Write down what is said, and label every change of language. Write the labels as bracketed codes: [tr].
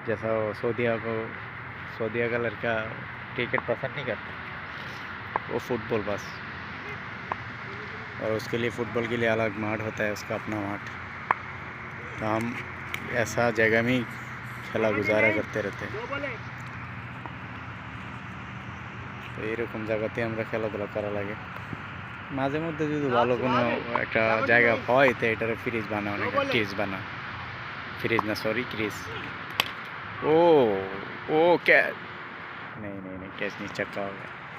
[hi] जैसा सऊदीया का लड़का क्रिकेट पसंद नहीं करता, वो फुटबॉल बस, और उसके लिए फ़ुटबॉल के लिए अलग माठ होता है, उसका अपना माठ। तो हम ऐसा जगह में खेला गुजारा करते रहते हैं। [bn] তো এইরকম জায়গাতে আমরা খেলাধুলা করা লাগে। মাঝে মধ্যে যদি ভালো কোনো একটা জায়গা হয় তো এটারে ফ্রিজ বানা, অনেক ক্রিজ বানা, ফ্রিজ না সরি क्रिज। [hi] ओ ओ क्या, नहीं नहीं नहीं कैच नहीं, चक्का हो गया।